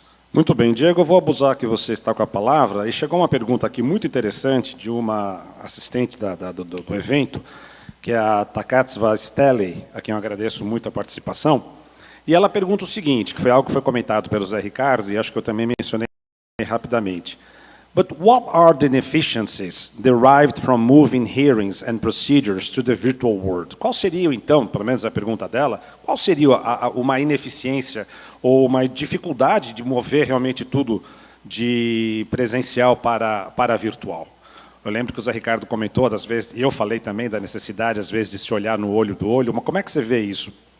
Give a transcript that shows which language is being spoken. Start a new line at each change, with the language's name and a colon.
Portuguese: Muito bem, Diego, eu vou abusar que você está com a palavra. E chegou uma pergunta aqui muito interessante de uma assistente do evento, que é a Takatsva Stelle, a quem eu agradeço muito a participação. E ela pergunta o seguinte, que foi algo que foi comentado pelo Zé Ricardo, e acho que eu também mencionei rapidamente.
English: But what are the inefficiencies derived from moving hearings and procedures to the virtual world?
Portuguese: Qual seria, então, pelo menos a pergunta dela, qual seria uma ineficiência ou uma dificuldade de mover realmente tudo de presencial para virtual? Eu lembro que o Zé Ricardo comentou, às vezes, e eu falei também da necessidade, às vezes, de se olhar no olho do olho, mas como é que você vê isso?